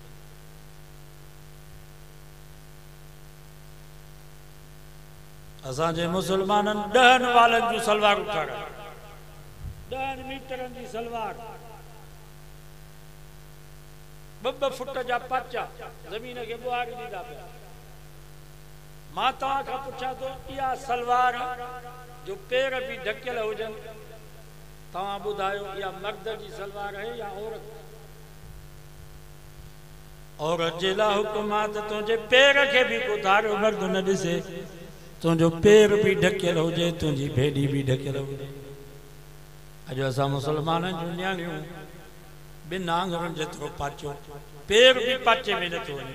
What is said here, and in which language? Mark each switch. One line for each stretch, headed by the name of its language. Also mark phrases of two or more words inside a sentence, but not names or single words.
Sindhi: असांजे मुसलमाननि 10 वालनि जूं सलवारूं ठारायूं, 10 मीटरनि जी सलवार, 2 फुट जा पाचा ज़मीन खे ॿुहारी ॾींदा पिया। मां तव्हां खां पुछां थो इहा सलवार जो पेर भी ढकियल हुजनि, तव्हां ॿुधायो इहा मर्द जी सलवार है या औरत? औरत जे लाइ हुकुम आहे त तुंहिंजे पेर खे बि को धारो मर्द न ॾिसे, तुंहिंजो पेर भी ढकियल हुजे, तुंहिंजी भेड़ी भी ढकियल हुजे। अॼु असां मुसलमाननि जूं न्याणियूं 2 आङुरनि जेतिरो पाचो, पेर भी पाचे में नथो वञे।